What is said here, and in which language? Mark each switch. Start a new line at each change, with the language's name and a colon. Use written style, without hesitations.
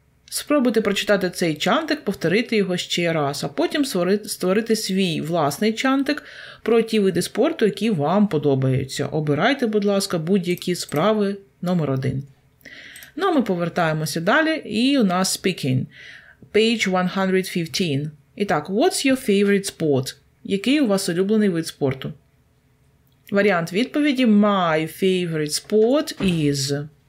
Ukrainian: Спробуйте прочитати цей чантик, повторити його ще раз, а потім створити свій власний чантик про ті види спорту, які вам подобаються. Обирайте, будь ласка, будь-які справи номер 1. Ну, а ми повертаємося далі, і у нас speaking. Page 115. І так,
English: what's your favorite sport?
Ukrainian: Який у вас улюблений вид спорту? Варіант відповіді
English: my favorite sport is...